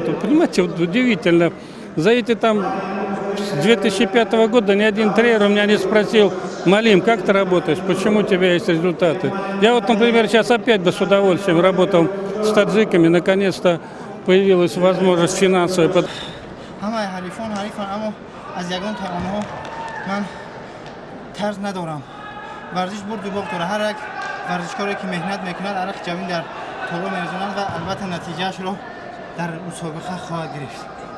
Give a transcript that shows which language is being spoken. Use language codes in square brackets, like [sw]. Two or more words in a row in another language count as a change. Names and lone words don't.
[ru] Вот, понимаете, вот удивительно. За эти там с 2005 года ни один тренер у меня не спросил: Малим, как ты работаешь, почему у тебя есть результаты? Я вот, например, сейчас опять бы с удовольствием работал с таджиками, наконец-то появилась возможность финансовая. [tg] ترس ندارم. ورزش برد و باخت داره. هر یک ورزشکاری که مهنت میکند عرق جوین در طلوع میرساند و البته نتیجهش رو در مسابقه خواهد گرفت.